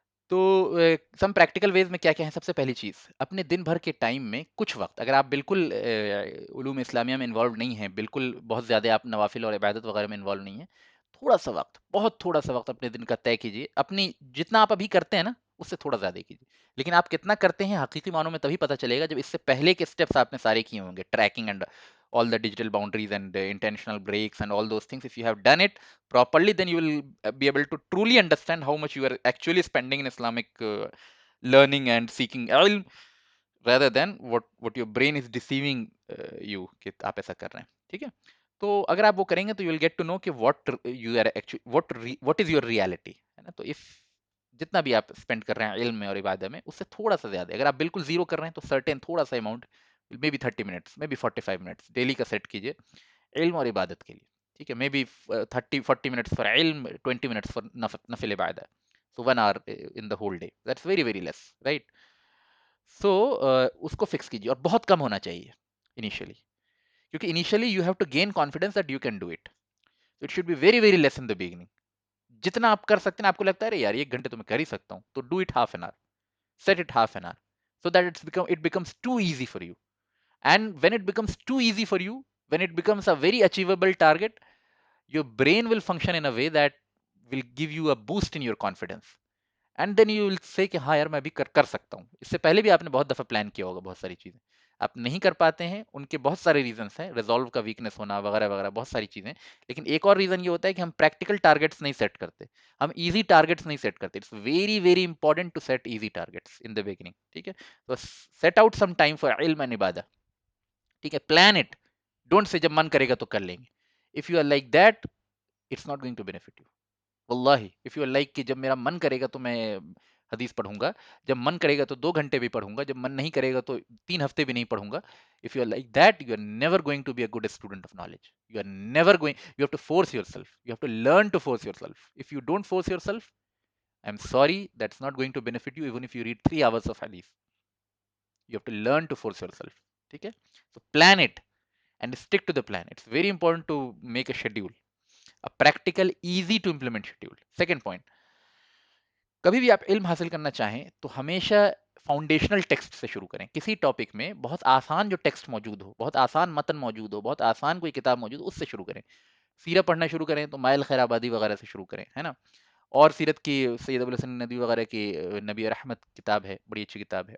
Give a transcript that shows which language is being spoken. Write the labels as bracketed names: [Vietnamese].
[Urdu] تو [English] some practical ways [Urdu] میں کیا کیا ہے. سب سے پہلی چیز, اپنے دن بھر کے ٹائم میں کچھ وقت, اگر آپ بالکل علوم اسلامیہ میں انوالو نہیں ہیں, بالکل بہت زیادہ آپ نوافل اور عبادت وغیرہ میں انوالو نہیں ہیں, تھوڑا سا وقت, بہت تھوڑا سا وقت اپنے دن کا طے کیجیے. اپنی جتنا آپ ابھی کرتے ہیں نا اس سے تھوڑا زیادہ کیجیے, لیکن آپ کتنا کرتے ہیں حقیقی معنوں میں تبھی پتہ چلے گا جب اس سے پہلے کے اسٹیپس آپ نے سارے کیے ہوں گے. [English] tracking and all the digital boundaries and intentional breaks and all those things, if you have done it properly, then you will be able to truly understand how much you are actually spending in Islamic learning and seeking ilm, rather than what your brain is deceiving you [Urdu] کہ آپ ایسا کر رہے ہیں. ٹھیک ہے. تو اگر آپ وہ کریں گے تو [English] you will get to know [Urdu] کہ [English] what you are actually what is your reality, [Urdu] ہے نا. تو if جتنا بھی آپ اسپینڈ کر رہے ہیں علم میں اور عبادت میں, اس سے تھوڑا سا زیادہ, اگر آپ بالکل زیرو کر رہے ہیں تو سرٹین تھوڑا سا amount, may be 30 minutes, may be 45 minutes daily کا سیٹ کیجیے علم اور عبادت کے لیے. ٹھیک ہے. مے بی 30-40 منٹس فار علم, 20 منٹس فار نفل عبادت. [English] So 1 hour in the whole day. That's very very less, right? [Urdu] So اس کو فکس کیجیے, اور بہت کم ہونا چاہیے انیشلی, کیونکہ initially [English] You have to gain confidence that you can do it. It should be very very less in the beginning. [Urdu] جتنا آپ کر سکتے ہیں, آپ کو لگتا ہے ارے یار 1 گھنٹے تو میں کر ہی سکتا ہوں, تو [English] Do it half an hour, set it half an hour, so that it becomes too easy for you. And when it becomes too easy for you, when it becomes a very achievable target, your brain will function in a way that will give you a boost in your confidence. And then you will say [Urdu] کہ ہاں یار میں بھی کر سکتا ہوں. اس سے پہلے بھی آپ نے بہت دفعہ پلان کیا ہوگا بہت ساری چیزیں, آپ نہیں کر پاتے ہیں، ان کے بہت سارے ریزنس ہیں، ریزولو کا ویکنس ہونا وغیرہ وغیرہ، بہت ساری چیزیں، لیکن ایک اور ریزن یہ ہوتا ہے کہ ہم پریکٹیکل ٹارگیٹس نہیں سیٹ کرتے، ہم ایزی ٹارگیٹس نہیں سیٹ کرتے. [English] It's very very important to set easy targets in the beginning. [Urdu] ٹھیک ہے، تو [English] Set out some time for علم and عبادہ. [Urdu] ٹھیک ہے، [English] plan it, don't say [Urdu] جب من کرے گا تو کر لیں گے. [English] If you are like that it's not going to benefit you. [Urdu] واللہ [English] if you are like [Urdu] کہ جب میرا من کرے گا تو میں حدیث پڑھوں گا، جب من کرے گا تو 2 گھنٹے بھی پڑھوں گا، جب من نہیں کرے گا تو 3 ہفتے بھی نہیں پڑھوں گا. [English] If you are like that you are never going to be a good student of knowledge. You are never going. You have to force yourself. You have to learn to force yourself. If you don't force yourself, I'm sorry, that's not going to benefit you even if you read 3 hours of hadith. You have to learn to force yourself. Okay? So plan it and stick to the plan. It's very important to make a schedule, a practical, easy to implement schedule. Second point, [Urdu] کبھی بھی آپ علم حاصل کرنا چاہیں تو ہمیشہ foundational text سے شروع کریں. کسی ٹاپک میں بہت آسان جو ٹیکسٹ موجود ہو، بہت آسان متن موجود ہو، بہت آسان کوئی کتاب موجود ہو، اس سے شروع کریں. سیرت پڑھنا شروع کریں تو مائل خیر آبادی وغیرہ سے شروع کریں، ہے نا. اور سیرت کی سید ابو الحسن ندوی وغیرہ کی نبی رحمت کتاب ہے، بڑی اچھی کتاب ہے.